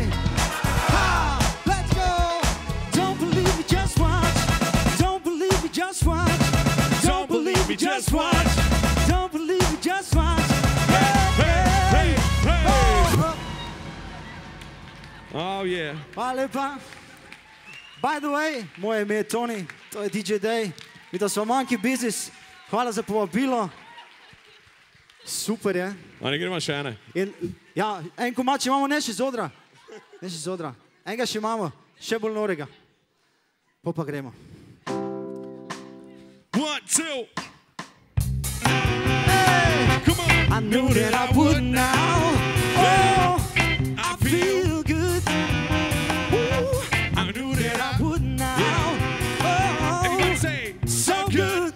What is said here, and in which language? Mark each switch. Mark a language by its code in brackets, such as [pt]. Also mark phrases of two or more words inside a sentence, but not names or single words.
[en] Ah. Let's go. Don't believe me, just watch. Don't believe me, just watch. Don't believe me, just watch. Don't believe me, just watch. Hey, hey, hey. Oh yeah. [sl] Hvala lepa. [en] By the way, [sl] moje ime je Toni, to je DJ Day. Mi to smo Monkey Business. Hvala za povabilo. Super je. A ne gremo še ene? In, ja, en komač imamo, ne še z odra. Ne še z odra. Enega še imamo, še bolj norega. Pa gremo. 1, 2. [en] Hey! Come on. I knew that I would now. Oh, I feel good. Ooh, I knew that I would now. Everybody Oh, say, so good.